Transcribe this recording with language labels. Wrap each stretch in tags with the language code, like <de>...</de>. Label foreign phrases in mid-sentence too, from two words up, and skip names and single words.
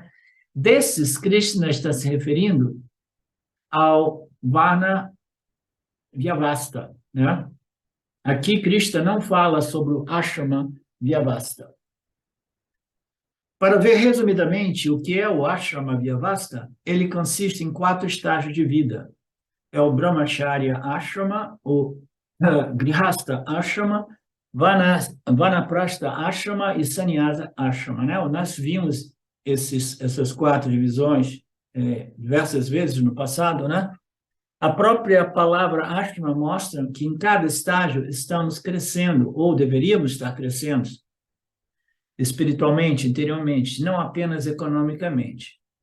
<pt>Desses, Krishna está se referindo ao</pt> <sa>Varna Vyavasta,</sa> <pt>né? Aqui, Krishna não fala sobre o</pt> <sa>ashrama Vyavasta.</sa> <pt>Para ver resumidamente o que é o</pt> <sa>ashrama Vyavasta,</sa> <pt>ele consiste em 4 estágios de vida. É o</pt> <sa>Brahmacharya Ashrama,</sa> <pt>o</pt> <sa>Grihastha Ashrama, Vanaprastha Ashrama</sa> <pt>e</pt> <sa>Sannyasa Ashrama.</sa> <pt>Né? Nós vimos essas 4 divisões diversas vezes no passado, né? A própria palavra ashrama mostra que em cada estágio estamos crescendo, ou deveríamos estar crescendo, espiritualmente, interiormente, não apenas economicamente.</pt>